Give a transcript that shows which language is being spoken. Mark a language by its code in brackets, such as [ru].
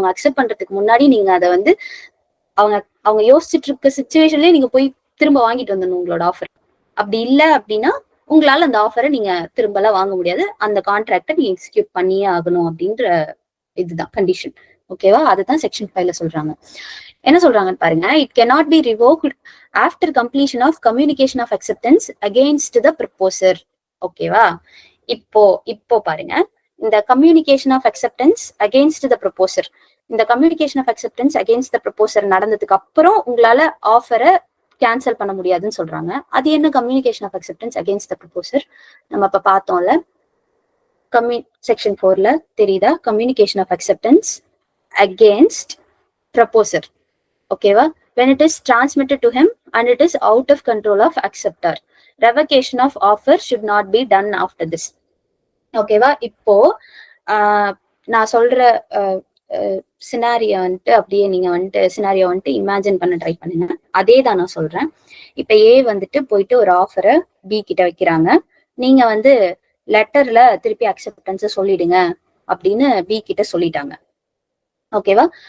[ta] அவங்க அக்செப்ட் பண்றதுக்கு முன்னாடி நீங்க அதை வந்து அவங்க யோசிச்சுட்டு இருக்க சிச்சுவேஷன்லயே நீங்க போய் திரும்ப வாங்கிட்டு வந்துடணும் உங்களோட ஆஃபர். அப்படி இல்ல அப்படின்னா உங்களால அந்த ஆஃபரை நீங்க திரும்பலாம் வாங்க முடியாது. அந்த கான்ட்ராக்டை நீங்க எக்ஸிக்யூட் பண்ணியே ஆகணும் அப்படின்ற இதுதான் கண்டிஷன். ஓகேவா? அதுதான் செக்ஷன் 5ல சொல்றாங்க. என்ன சொல்றாங்கன்னு பாருங்க. [en] It cannot be revoked after completion of communication of acceptance against the proposer. [ta] ஓகேவா? இப்போ பாருங்க, இந்த communication of acceptance against the proposer, இந்த communication of acceptance against the proposer நடந்ததுக்கு அப்புறம் உங்களால ஆஃபரை கேன்சல் பண்ண முடியாதுன்னு சொல்றாங்க. அது என்ன communication of acceptance against the proposer? நம்ம இப்ப பார்த்தோம்ல, செக்ஷன் 4ல தெரியுதா? Communication of acceptance against proposer. ஓகேவா? [en] when it is transmitted to him and it is out of control of acceptor, revocation of offer should not be done after this. [ta] ஓகேவா? இப்போ நான் சொல்ற scenario வந்துட்டு அப்படியே நீங்க வந்துட்டு சினாரியோ வந்துட்டு இமேஜின் பண்ண ட்ரை பண்ணுங்க. அதே தான் நான் சொல்றேன். இப்ப ஏ வந்துட்டு போயிட்டு ஒரு ஆஃபரை பி கிட்ட வைக்கிறாங்க. நீங்க வந்து லெட்டர்ல திருப்பி அக்செப்டன்ஸ் சொல்லிடுங்க அப்படின்னு பி கிட்ட சொல்லிட்டாங்க. ஓகேவா?